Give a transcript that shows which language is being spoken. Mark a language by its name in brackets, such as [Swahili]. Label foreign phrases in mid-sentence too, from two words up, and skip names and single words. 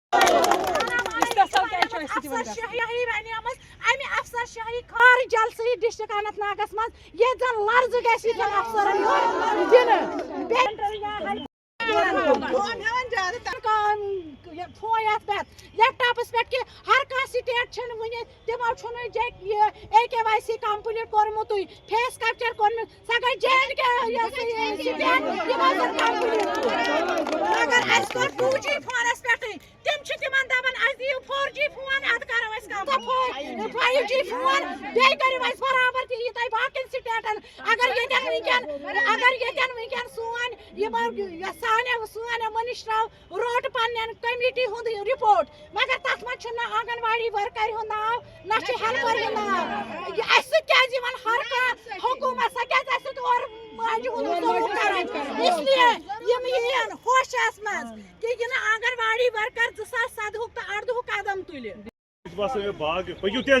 [Kashmiri] افسر شاہی خار جلسہی ڈسٹرک اننت ناگس مز یہ زن لرز گژھِ افسرن لیپ ٹاپس پہ کہ ہر کھانا سٹیٹ ون تمو AKYC کمپلیٹ کورمت [English] face capture [Kashmiri] کورمت سا گئی JNK مگر اس کو 2G فونس پہ تم تمن دپان اس دیو 4G فون اد کرو اس کم 5G فون بیٚیہِ کٔرِو اس برابر تہِ یہِ تۄہہِ باقین سٹیٹن اگر ییٚتٮ۪ن ونکٮ۪ن سون سانہِ منسٹرو روٹ پنن کمیٹی ہُنٛد رپورٹ مگر تتھ منٛز چھُنہٕ آنگن واڑی ورکر ہُنٛد ناو نہ چھُ ہیلپر ہُنٛد ناو اسہِ سۭتۍ کیازِ یِوان ہر کانٛہہ حکوٗمت سۄ کیازِ اسہِ سۭتۍ اورٕ ماجہِ ہُنٛد سلوٗک کران اس لیے یِم یِن ہوشس منٛز کہِ یِنہٕ آنگن واڑی ورکر 2017 تہٕ 18 قدم تُلہِ باغ پٔکِو تیز